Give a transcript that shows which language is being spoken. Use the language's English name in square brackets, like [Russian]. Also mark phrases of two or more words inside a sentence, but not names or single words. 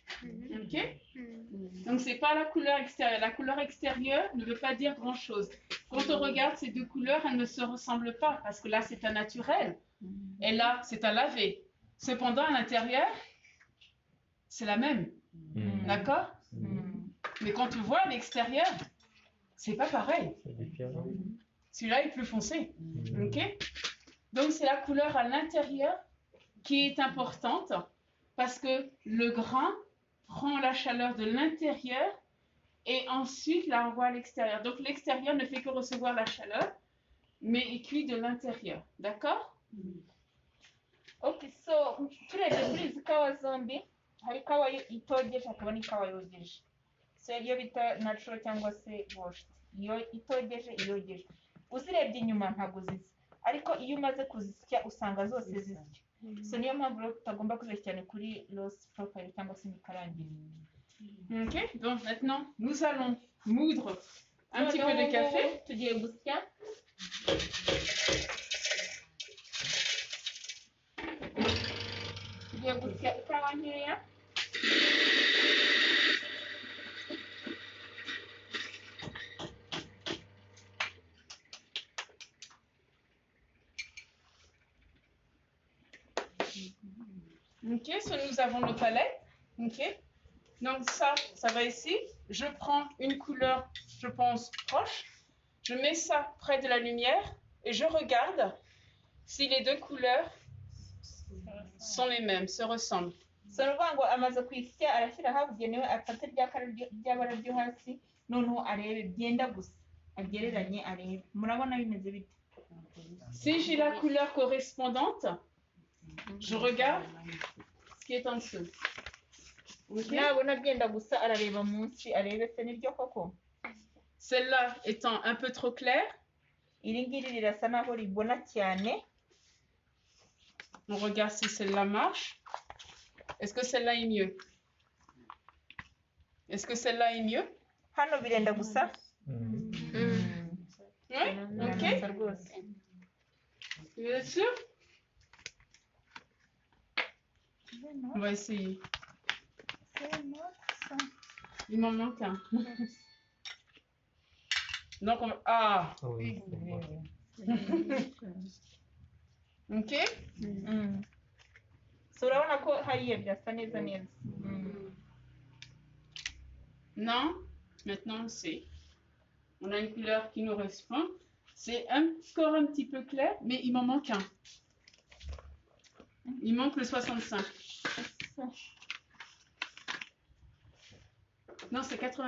[French] Ok? Donc c'est pas la couleur extérieure. La couleur extérieure ne veut pas dire grand-chose. Quand on regarde ces deux couleurs, elles ne se ressemblent pas parce que là c'est un naturel et là c'est un lavé. Cependant à l'intérieur, c'est la même. D'accord? Mais quand tu vois à l'extérieur, c'est pas pareil. Celui-là est plus foncé. Ok? Donc c'est la couleur à l'intérieur qui est importante parce que le grain prend la chaleur de l'intérieur et ensuite la renvoie à l'extérieur. Donc l'extérieur ne fait que recevoir la chaleur, mais il cuit de l'intérieur. D'accord? [Kinyarwanda] Okay, so turebye kuri izi kawa zombi hari ikawa itogeje hakaba n'ikawa yogeje. So iyo bita natural cyangwa se washed. Iyo itogeje iyogeje. Uzirebye inyuma ntabwo zisa, ariko iyo umaze kuzisya usanga zose zisya. So niyo mpamvu rero tutagomba kuzisya cyane kuri [English] loss profile [Kinyarwanda] cyangwa se imikarangire. [French] Ok, donc maintenant nous allons moudre un petit peu de café. [Kinyarwanda] Tugiye gusya. Tugiye gusya ikawa nkeya. [French] Ok, so nous avons nos palettes. Ok, donc ça va ici. Je prends une couleur, je pense, proche. Je mets ça près de la lumière et je regarde si les deux couleurs sont les mêmes, se ressemblent. [Kinyarwanda] So ni ukuvuga ngo amaze kuyisya arashyira ahabugenewe afate ry'abara ryo hasi noneho arebe byenda gusa agereranye arebe. Murabona bimeze bite? [French] Si j'ai la couleur correspondante, je regarde ce qui est en dessous. Okay. [Kinyarwanda] Nabona byenda gusa arareba munsi arebe se niryo koko. [French] Celle-là étant un peu trop claire, [Kinyarwanda] Iri ngiri rirasa naho ribona cyane. [French] on regarde si celle-là marche. Est-ce que celle-là est mieux? Est-ce que celle-là est mieux? [Kinyarwanda] Hano birenda gusa. [French] Oui, ok. Vous êtes sûr? On va essayer. Il m'en manque un. Donc, on va... Ah! Oui. Ok? [Kinyarwanda] So urabona ko hariya byasa neza neza. [French] Non, maintenant c'est. On a une couleur qui nous correspond. C'est encore un petit peu clair, mais il m'en manque un. Il manque le 65. Non, c'est 95.